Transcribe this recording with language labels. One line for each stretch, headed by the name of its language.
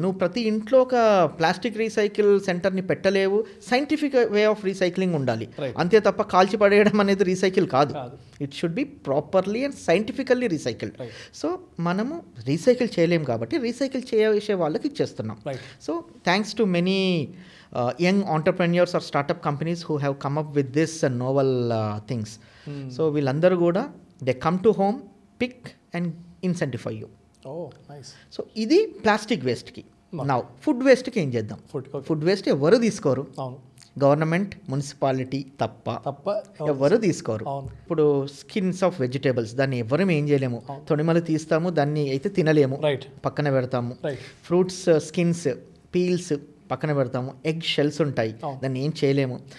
Telugu: నువ్వు ప్రతి ఇంట్లో ఒక ప్లాస్టిక్ రీసైకిల్ సెంటర్ని పెట్టలేవు. సైంటిఫిక్ వే ఆఫ్ రీసైక్లింగ్ ఉండాలి, అంతే తప్ప కాల్చి పడేయడం అనేది రీసైకిల్ కాదు.
English: It should be properly and scientifically recycled.
Telugu: So మనము రీసైకిల్ చేయలేము కాబట్టి రీసైకిల్ చేసే వాళ్ళకి ఇచ్చేస్తున్నాం.
English: So thanks to many young entrepreneurs or startup companies who have come up with this novel things. So
Telugu: వీళ్ళందరూ కూడా
English: they come to home, pick and incentify you. Nice.
Telugu: So ఇది plastic వేస్ట్కి. Now food వేస్ట్కి ఏం చేద్దాం? Food waste ఎవరు తీసుకోరు, government, municipality తప్ప ఎవరు తీసుకోరు. ఇప్పుడు స్కిన్స్ ఆఫ్ వెజిటేబుల్స్, దాన్ని ఎవరు ఏం చేయలేము. తొడిమలు తీస్తాము, దాన్ని అయితే తినలేము, పక్కన పెడతాము. ఫ్రూట్స్ స్కిన్స్, పీల్స్ పక్కన పెడతాము. ఎగ్ షెల్స్ ఉంటాయి, దాన్ని ఏం చేయలేము.